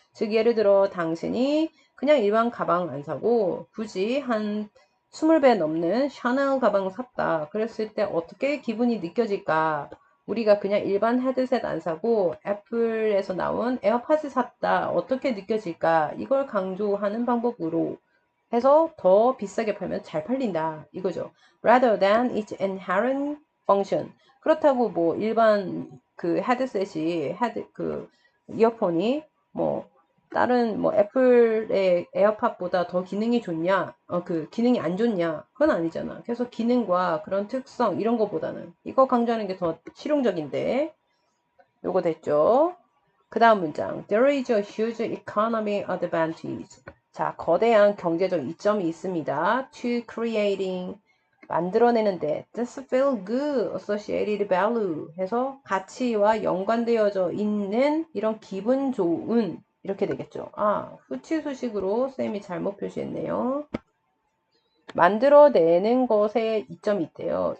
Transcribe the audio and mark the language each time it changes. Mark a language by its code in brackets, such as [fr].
[ko] 즉 예를 들어 당신이 그냥 일반 가방 안 사고 굳이 한 20배 넘는 샤넬 가방 샀다. 그랬을 때 어떻게 기분이 느껴질까? 우리가 그냥 일반 헤드셋 안 사고 애플에서 나온 에어팟을 샀다. 어떻게 느껴질까? 이걸 강조하는 방법으로 해서 더 비싸게 팔면 잘 팔린다. 이거죠. [en] Rather than its inherent function. [ko] 그렇다고 뭐 일반 그 헤드셋이 그 이어폰이 뭐 다른 뭐 애플의 에어팟보다 더 기능이 좋냐? 그 기능이 안 좋냐? 그건 아니잖아. 그래서 기능과 그런 특성 이런 거보다는 이거 강조하는 게 더 실용적인데 요거 됐죠? 그 다음 문장. [en] There is a huge economic advantage. [ko] 자, 거대한 경제적 이점이 있습니다. [en] To creating [ko] 만들어내는데 [en] this feel good associated value [ko] 해서 가치와 연관되어져 있는 이런 기분 좋은 이렇게 되겠죠. 후치수식으로 쌤이 잘못 표시했네요. 만들어내는 것에 이점이 있대요.